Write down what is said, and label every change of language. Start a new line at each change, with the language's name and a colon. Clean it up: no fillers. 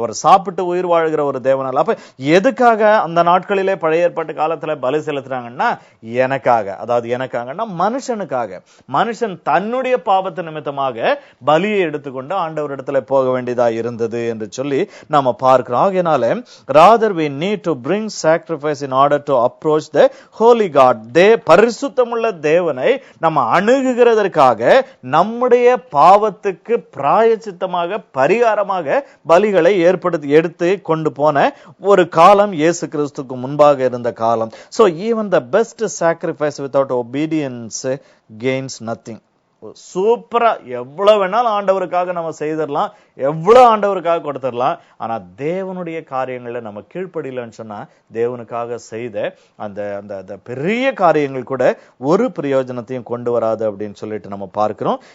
Tamil: அவர் சாப்பிட்டு உயிர் வாழுகிற ஒரு தேவன் அல்ல. அப்ப எதுக்காக அந்த நாட்களிலே பழைய ஏற்பாட்டு காலத்துல பலி செலுத்துறாங்கன்னா எனக்காக, அதாவது எனக்காகன்னா மனுஷனுக்காக. மனுஷன் தன்னுடைய பாவத்து நிமித்தமாக பலியை எடுத்துக்கொண்டு ஆண்டவர் இடத்துல போக வேண்டியதா இருந்தது என்று சொல்லி நாம பார்க்கிறோம். ஆகையினால
English: rather we need to bring sacrifice in order to approach the holy God.
Tamil: பரிசுத்தமுள்ள தேவனை நம்ம அணுகுகிறதற்காக நம்முடைய பாவத்துக்கு பிராயச்சித்தமாக பரிகாரமாக பலிகளை எடுத்து கொண்டு போன ஒரு காலம் இயேசு கிறிஸ்துக்கு முன்பாக இருந்த காலம்.
English: So even the best sacrifice without obedience gains nothing.
Tamil: சூப்பரா எவ்வளவு வேணாலும் ஆண்டவருக்காக நம்ம செய்திடலாம், எவ்வளவு ஆண்டவருக்காக கொடுத்துடலாம். ஆனா தேவனுடைய காரியங்கள்ல நம்ம கீழ்ப்படியலன்னு சொன்னா தேவனுக்காக செய்த அந்த பெரிய காரியங்கள் கூட ஒரு பிரயோஜனத்தையும் கொண்டு வராது அப்படின்னு சொல்லிட்டு நம்ம பார்க்கிறோம்.